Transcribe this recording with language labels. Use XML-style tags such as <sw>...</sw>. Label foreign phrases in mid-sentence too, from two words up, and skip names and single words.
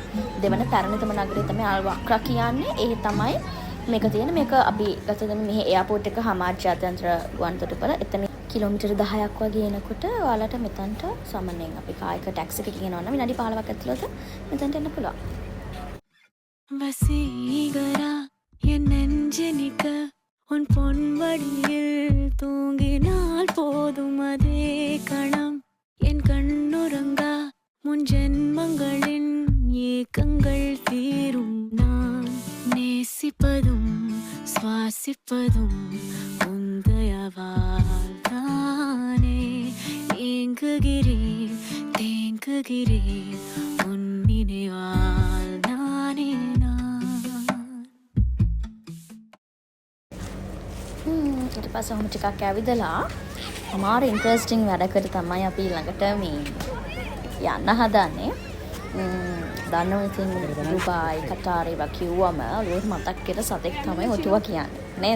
<si>දෙවන පැරණිතම නගරය තමයි අල් වක්රා කියන්නේ. ඒ තමයි මේක තියෙන. මේක අපි ගත්තොත් මෙහි එයාපෝට් එක හමාර් ජාත්‍යන්තර ගුවන්තොටුපළ. එතන කිලෝමීටර් 10ක් වගේ එනකොට ඔයාලට මෙතනට සාමාන්‍යයෙන් අපි කායක ටැක්සි එකකින් යනවා නම් විනාඩි 15ක් ඇතුළත මෙතනට එන්න පුළුවන්.</si> <ta>வசீகரா என் நெஞ்சனிக்க உன் பொன்வடியில் தூங்கினால் போதும் அதே கணம் என் கண்ணுறங்கா முன் ஜென்மங்களின் ஏக்கங்கள் தீரும் நான் நேசிப்பதும் சுவாசிப்பதும் உந்தயவால் தானே ஏங்குகிறேன் தேங்குகிறேன் உன் நினைவால் நானே</ta> <si>ඊට පස්සේ ඔහොම ටිකක් ඇවිදලා අමාරු ඉන්ට්‍රස්ටිං වැඩකට තමයි අපි ළඟට මේ යන්න හදන්නේ. දන්නවා ඉතින් දුබායි කටාර් ඒවා කිව්වම ඔළුවට මතක් වෙන සතෙක් තමයි ඔටුවා කියන්නේ නේද?</si>